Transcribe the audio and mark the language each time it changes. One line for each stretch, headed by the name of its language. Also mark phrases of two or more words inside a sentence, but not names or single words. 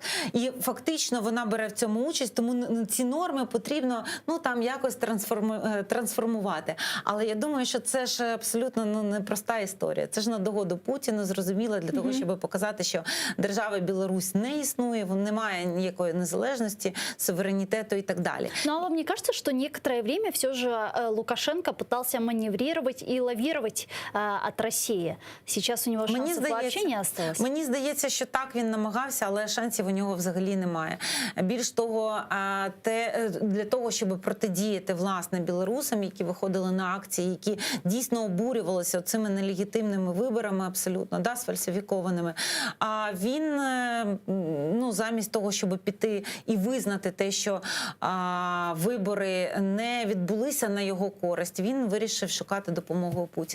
Ukrainian: І фактично вона бере в цьому участь, тому ці норми потрібно там якось трансформувати. Але я думаю, що це ж абсолютно непроста історія. Це ж на догоду Путіну, зрозуміло, для того, щоб показати, що держава Білорусь не існує, немає
Russian: никакой незалежности, суверенитета и так далее. А вам не кажется, что некоторое время все же Лукашенко пытался маневрировать и лавировать от России? Сейчас у него шансов вообще не осталось?
Ukrainian: Мені здається, що так, він намагався, але шансів у нього взагалі немає. Більш того, для того, щоб протидіяти, власне, білорусам, які виходили на акції, які дійсно обурювалися цими нелегітимними виборами абсолютно, сфальсифікованими, він, замість того, щоб піти і визнати те, що вибори не відбулися на його користь, він вирішив шукати допомогу у Путіна.